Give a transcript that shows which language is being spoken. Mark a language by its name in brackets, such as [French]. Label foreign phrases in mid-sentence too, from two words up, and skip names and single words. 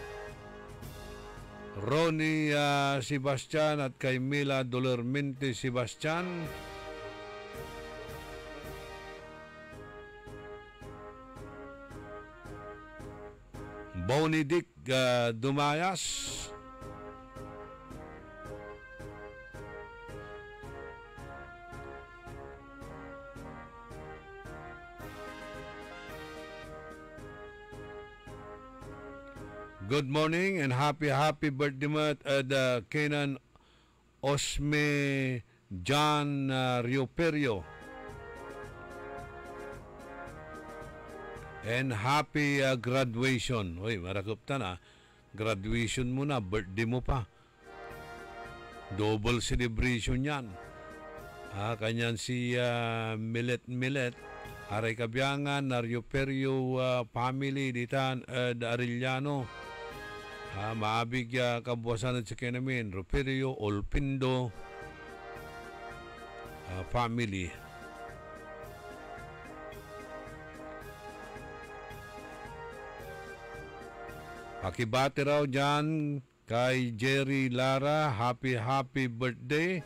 [English] Ronnie Sebastian at kay Mila Dolormente Sebastian. Bonidic Dumayas. Good morning and happy birthday mat at Kenan Osme John Rioperio. And happy graduation. [Pangasinan] Uy, marakop ta na. [Filipino] Graduation mo na, birthday mo pa. [English] Double celebration [Filipino] yan. [Pangasinan] Kanyan si Milet. Aray Kabiangan, Nario Perio family, ditan Arellano. Maabig kabuwasan at sa kinamin. Roperio, Olpindo family. [Filipino] Pakibati raw dyan kay Jerry Lara, [English] happy birthday.